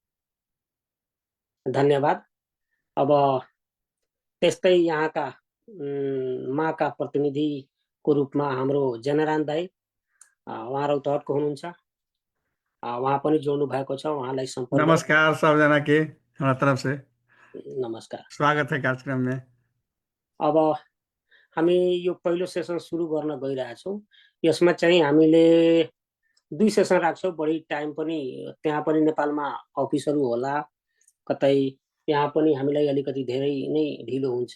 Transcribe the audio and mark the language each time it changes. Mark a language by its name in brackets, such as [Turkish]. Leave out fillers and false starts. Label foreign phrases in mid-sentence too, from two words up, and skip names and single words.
[Nepali] धन्यवाद। अब त्यस्तै यहाँका माका प्रतिनिधिको रूपमा हाम्रो जनरान दाई, उहाँ रौतहटको हुनुहुन्छ। उहाँ पनि जोड्नु भएको छ, उहाँलाई सम्पर्क। [Hindi] नमस्कार सबजना के हमारा तरफ से नमस्कार, स्वागत है कार्यक्रम में। [Nepali] अब हामी यो पहिलो सेसन सुरु गर्न गइरहेछौँ। यसमा चाहिँ हामीले 2 सेसन राख्छौँ। बढी टाइम पनि त्यहाँ पनि नेपालमा अफिसहरू होला, कतै यहाँ पनि हामीलाई अलिकति धेरै नै ढिलो हुन्छ।